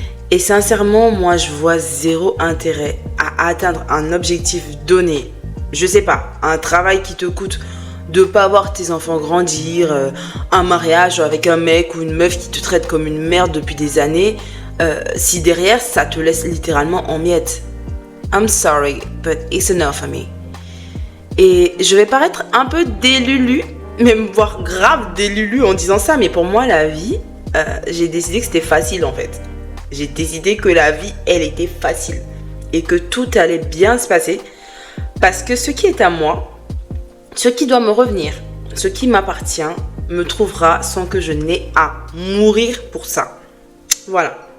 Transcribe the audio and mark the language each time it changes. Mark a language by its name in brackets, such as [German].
[French] Et sincèrement, moi je vois zéro intérêt à atteindre un objectif donné. Je sais pas, un travail qui te coûte de pas voir tes enfants grandir, un mariage avec un mec ou une meuf qui te traite comme une merde depuis des années, si derrière ça te laisse littéralement en miettes. [English] I'm sorry, but it's enough for me. [French] Et je vais paraître un peu délulu, même voire grave délulu en disant ça, mais pour moi la vie, j'ai décidé que c'était facile en fait. J'ai décidé que la vie, elle était facile et que tout allait bien se passer parce que ce qui est à moi, ce qui doit me revenir, ce qui m'appartient, me trouvera sans que je n'ai à mourir pour ça. Voilà.